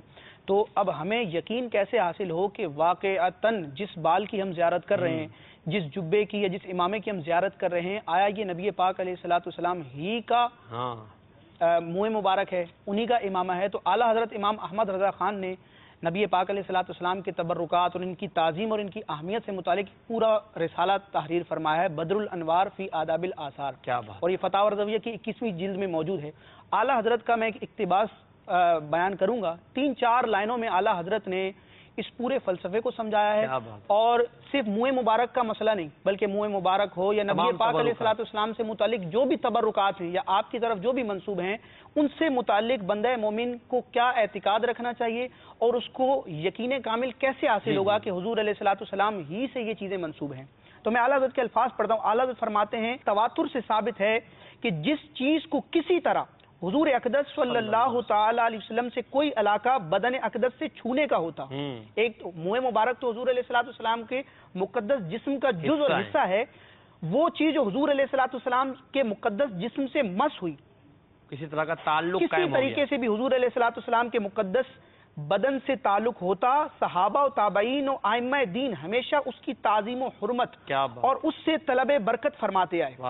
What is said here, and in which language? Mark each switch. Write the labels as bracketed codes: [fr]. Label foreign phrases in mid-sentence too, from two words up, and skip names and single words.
[ur] تو اب ہمیں یقین کیسے حاصل ہو کہ واقعتاً جس بال کی ہم زیارت کر رہے ہیں، جس جبے کی یا جس عمامے کی ہم زیارت کر رہے ہیں، آیا یہ نبی پاک علیہ السلام ہی کا منہ مبارک ہے، انہی کا عمامہ ہے? تو اعلیٰ حضرت امام احمد رضا خان نے نبی پاک علیہ السلام کے تبرکات اور ان کی تعظیم اور ان کی اہمیت سے متعلق پورا رسالہ تحریر فرمایا ہے، بدر الانوار فی آداب الآثار. کیا بات. اور یہ فتاویٰ رضویہ کی 21ویں جلد میں موجود ہے۔ اعلیٰ حضرت کا میں ایک اقتباس بیان کروں گا، 3-4 لائنوں میں اعلیٰ حضرت نے اس پورے فلسفے کو سمجھایا ہے. اور صرف منہ مبارک کا مسئلہ نہیں، بلکہ منہ مبارک ہو یا نبی پاک علیہ السلام سے متعلق جو بھی تبرکات ہیں یا آپ کی طرف جو بھی منسوب ہیں، ان سے متعلق بندہ مومن کو کیا اعتقاد رکھنا چاہیے اور اس کو یقین کامل کیسے حاصل ہوگا کہ حضور علیہ السلام ہی سے یہ چیزیں منسوب ہیں. تو میں اعلیٰ حضرت کے الفاظ پڑھتا ہوں۔ اعلیٰ حضرت فرماتے ہیں، تواتر سے ثابت ہے کہ جس چیز کو کسی طرح حضور اقدس [ar] صلى الله تعالى عليه وسلم [ur] سے کوئی علاقہ بدن اقدس سے چھونے کا ہوتا، ایک تو منہ مبارک تو حضور علیہ السلام کے مقدس جسم کا جز اور حصہ ہے، وہ چیز جو حضور علیہ السلام کے مقدس جسم سے مس ہوئی, کسی طرح کا تعلق کسی طریقے سے بھی حضور علیہ السلام کے مقدس بدن سے تعلق ہوتا، صحابہ اور تابعین اور ائمہ دین ہمیشہ اس کی تعظیم اور حرمت اور اس سے طلب برکت فرماتے آئے.